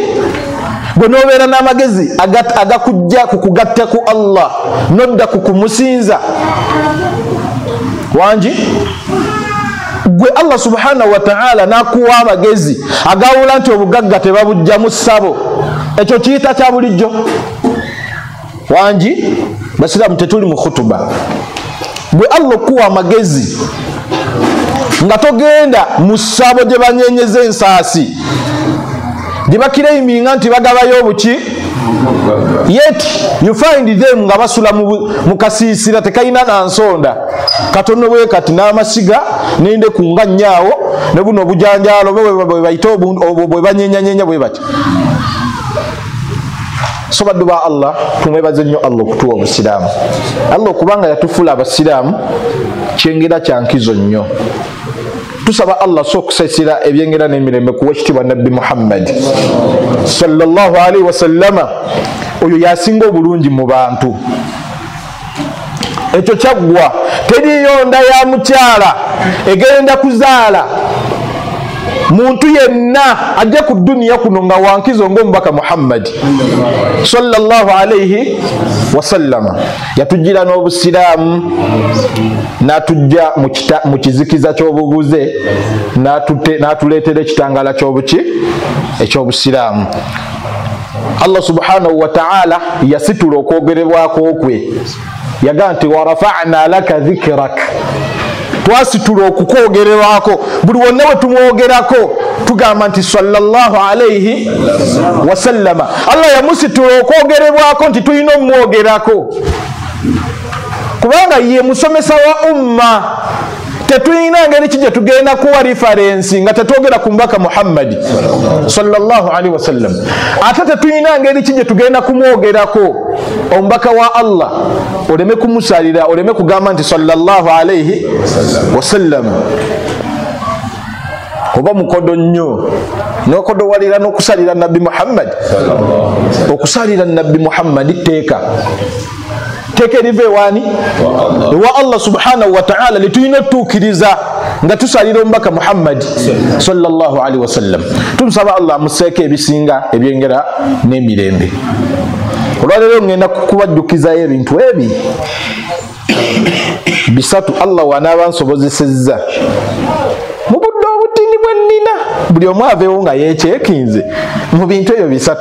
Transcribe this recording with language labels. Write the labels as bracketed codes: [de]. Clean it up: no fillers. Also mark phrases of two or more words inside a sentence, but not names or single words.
[lg] Bwe nobeera n'amagezi agakujja kukugatta ku Allah nodda kukumusinza wangi, gwe Allah [ar] subhanahu wa ta'ala [lg] nakuwa amagezi agawula nti obugagga tebabujja mu ssabo, ekyo kiyita kya bulijjo wangi. Basiraamu tetuli mu khutuba. Bwe Allah okuwa amagezi nga togenda mu ssabo gye banyenyeza ensaasi gye bakireiminga nti bagabayo obuki, [en] yet you find them [lg] nga basula mu kasiisira tekayina nansonda katono bwe kati n'amasiga nende kunga nnyawo ne buno obujanjaalo bwe bayita bwe banyenyanyenya bwe bati. So baddu ba Allah tumwebaze nnyo Allah okutuwa obusiraamu. Allah okubanga yatufuula abasiraamu kyengera kyankizo nnyo. Tusaba Allah so kusesira ebyengera n'emirembe kuwa ekitiibwa Nabbi Muhammad [ar] sallallahu alaihi wasallama, [lg] oyo yasinga obulungi mu bantu. Ekyo kyaggwa teriyo nda ya mukyala egenda kuzaala muntu yenna ajja ku duniya kuno nga wankizo ng'omubaka Muhammad [ar] sallallahu alaihi wasallama. [lg] Yatujjira n'obusiraamu n'atujja mu kizikiza ky'obubuze n'atuleetera ekitangala ky'obuki eky'obusiraamu. Allah [ar] subhanahu wa ta'ala [lg] yasitula okwogerebwako kwe, yagaa nti [ar] warafa'na laka dhikrak, [lg] twasitula okukwogererwako. Buli wonna bwe tumwogerako tugamba nti [ar] sallallahu alaihi wasallama. [lg] Allah yamusitula okwogerebwako nti tulina omwogerako kubanga ye musomesa wa umma. Tetulina ngeri ki gye tugenda kuwa referensi nga tetwogera ku mbaka Muhammad [ar] sallallahu alaihi wasallam, [lg] ate tetulina ngeri ki gye tugenda kumwogerako omubaka wa Allah oleme kumusalira, oleme kugamba nti [ar] sallallahu alaihi wasallam. [lg] Oba mukodo nnyo n'okodowalira n'okusalira Nabbi Muhammad. Okusalira Nabbi Muhammad teeka erive wani wa Allah [ar] subhanahu wa ta'ala [lg] lituyina tukiriza nga tusalira omubaka Muhammad [ar] sallallahu alaihi wasallam. [lg] Tumusaba Allah amuseeke ebisinga ebyengera n'emirembe. Olwaleero ngenda kubajjukizayo ebintu ebi bisatu Allah wanaaba nsobozesezza mu budde obutini bwe nnina. Buli omu aveewo nga yeekyekinze mu bintu ebyo bisatu.